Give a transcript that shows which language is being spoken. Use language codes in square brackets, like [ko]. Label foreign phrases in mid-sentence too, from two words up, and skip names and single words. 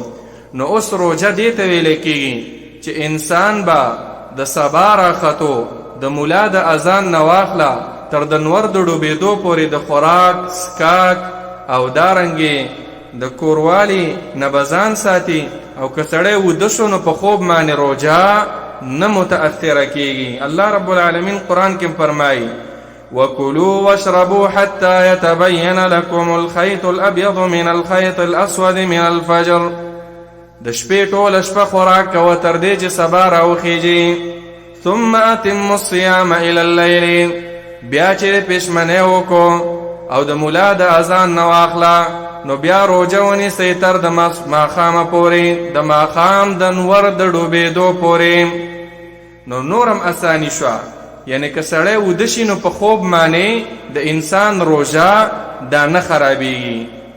[ps] نو اوس روژه دې ته ویل کېږي چې انسان به د سبا راختو د مولا د اذان نه واخله تر د نور د ډوبېدو پورې د خوراک سکاک او دارنګې د کوروالي نه به ځان ساتي، او که سړی وده شو نو په خوب باندې روژه نه متاثره کېږي. [ar] الله رب العالمین [ps] قرآن کې فرمایي [ar] وَكُلُوا وَاشْرَبُوا حَتَّى يَتَبَيَّنَ لَكُمُ الْخَيْطُ الْأَبْيَضُ مِنَ الْخَيْطِ الْأَسْوَدِ مِنَ الْفَجْرِ، [ps] د شپې ټوله شپه خوراک کوه تر دې چې سبا راوخیږي. [ar] ثُمَّ أَتِمُّوا الصِّيَامَ إِلَى اللَّيْلِ، [ps] بیا چې پېشمنۍ وکړو او د مولا د اذان نه واخله نو بیا روژه ونیسئ تر د ماښامه پورې، د ماښام د نور د ډوبېدو پورې. نو نورم اسانی شوه، یعنی که سړی وده شي نو په خوب باندې د انسان روژه دا نه خرابېږي.